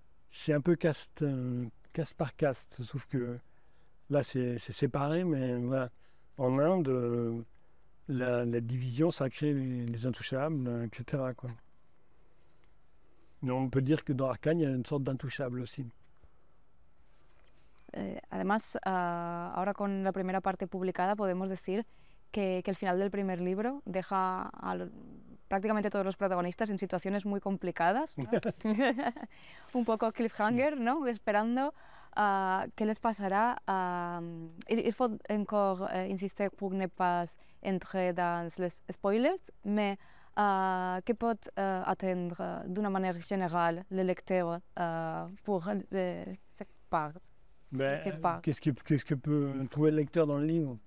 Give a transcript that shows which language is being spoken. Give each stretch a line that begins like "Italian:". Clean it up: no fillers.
French: C'est un peu caste par caste, sauf que là c'est séparé, mais voilà. En Inde, la division, ça crée les intouchables, etc., quoi. Mais on peut dire que dans Arcane, il y a une sorte d'intouchable aussi.
Spanish: Además, ahora con la primera parte publicada podemos decir que el final del primer libro deja a prácticamente todos los protagonistas en situaciones muy complicadas, ¿no? Un poco cliffhanger, ¿no? Esperando qué les pasará.
French: Il faut encore insister pour ne pas entrer dans les spoilers, mais que peut attendre d'une manière générale le lecteur pour cette part? Qu'est-ce que peut trouver le lecteur dans le livre?